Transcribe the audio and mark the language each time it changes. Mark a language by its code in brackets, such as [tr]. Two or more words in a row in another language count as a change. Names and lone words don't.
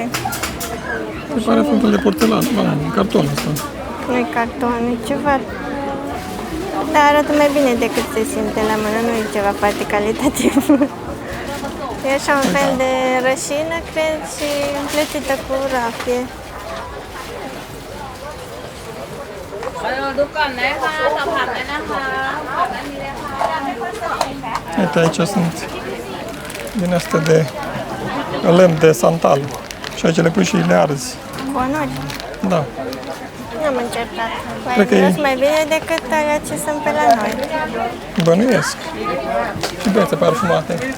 [ro] Se pare un fel de porțelan, carton ăsta. Nu-i carton, e ceva... Dar arată mai bine decât se simte la mână, nu e ceva foarte calitativ. E așa un fel de rășină, cred, și împletită cu rafie. [th] ดูก่อนนะคะสัมผัสได้นะคะสัมผัสได้นี้เลยค่ะ [ro] Uite, aici sunt din astea de lemn de santal. Și aici le pui și le arzi. Conuri. Da. Nu am încercat. Cred că e- Miros mai bine decât alea ce sunt pe la noi. Bănuiesc. Și bețe parfumate.